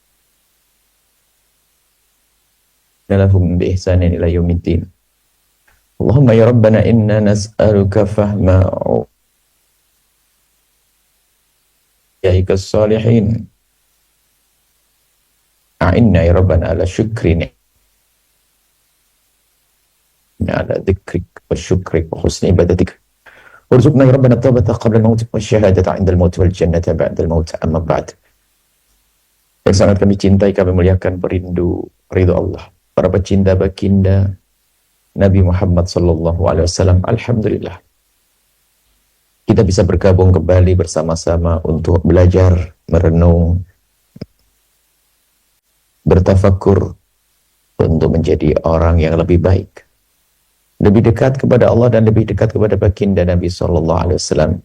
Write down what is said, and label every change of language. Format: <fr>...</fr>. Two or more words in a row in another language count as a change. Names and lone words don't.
<ar>لهم بإحسان إلى يوم الدين. اللهم يا ربنا إنا نسألك فهم يائك صالحين. أعنا يا ربنا على شكر على ذكرك وشكرك وحسن عبادتك. وارزقنا يا ربنا توبة قبل الموت وشهادة عند الموت والجنة بعد الموت، أما بعد.</ar> <id>Yang sangat kami cintai, kami muliakan, perindu ridha Allah, para pecinta baginda Nabi Muhammad</id> <ar>صلى الله عليه وسلم.</ar> <id>Alhamdulillah kita bisa bergabung kembali bersama-sama untuk belajar, merenung, bertafakur untuk menjadi orang yang lebih baik, lebih dekat kepada Allah dan lebih dekat kepada baginda Nabi</id> <ar>صلى الله عليه وسلم.</ar>